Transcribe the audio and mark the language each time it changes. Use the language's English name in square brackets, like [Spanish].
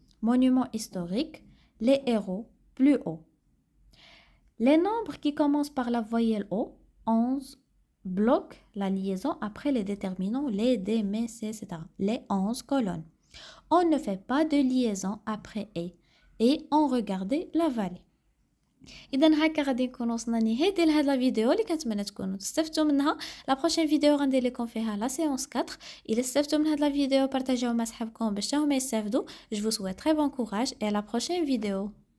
[French] monuments historiques, les héros, plus haut. Les nombres qui commencent par la voyelle O, 11, bloquent la liaison après les déterminants, les, des, mais, c'est, etc. Les 11 colonnes. On ne fait pas de liaison après et on regardait la vallée. [Arabic] اذا هكا غادي نكونوا وصلنا لنهايه ديال هاد لا فيديو اللي كنتمنى تكونوا تستفدتوا منها. لا بروشين فيديو غندير لكم فيها لا سيونس 4. الا استفدتوا من هاد لا فيديو بارطاجيوها مع صحابكم باش حتى هما يستافدوا. [French] جو vous souhaite très bon courage et à la prochaine vidéo.